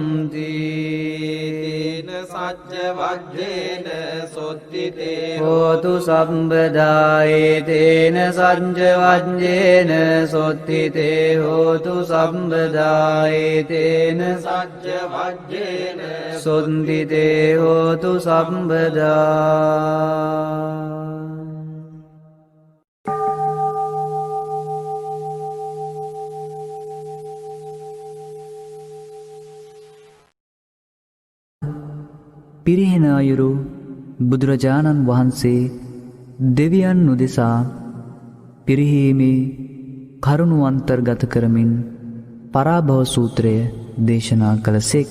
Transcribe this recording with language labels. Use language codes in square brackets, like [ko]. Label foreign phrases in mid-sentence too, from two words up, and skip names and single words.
[pi] तेन सज्जवज्रेण सोत्थिते होतु सम्पदाये तेन सज्जवज्रेण सोत्थिते होतु सम्पदाये तेन सज्जवज्रेण सोत्थिते होतु सम्पदा [si] පිරිහෙන අයුරු බුදුරජාණන් වහන්සේ දෙවියන් උදෙසා පිරිහීමේ කරුණු අන්තර්ගත කරමින් පරාභව සූත්‍රය දේශනා කළසේක.